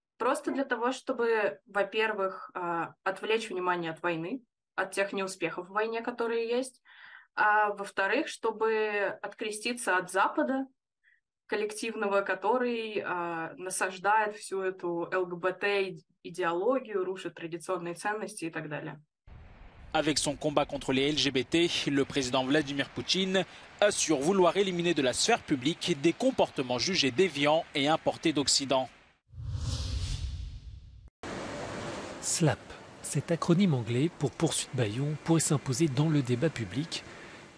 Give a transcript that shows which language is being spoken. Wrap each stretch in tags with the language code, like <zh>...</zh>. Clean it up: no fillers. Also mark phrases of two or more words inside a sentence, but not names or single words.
<ru>Просто для того, чтобы, во-первых, отвлечь внимание от войны, от тех неуспехов в войне, которые есть, а во-вторых, чтобы откреститься от Запада, коллективного, который насаждает всю эту ЛГБТ-идеологию, рушит традиционные ценности и так далее.</ru> <fr>Avec son combat contre les LGBT, le président Vladimir Poutine assure vouloir éliminer de la sphère publique des comportements jugés déviants et importés d'Occident. SLAP, cet acronyme anglais pour poursuite bâillon, pourrait s'imposer dans le débat public.</fr>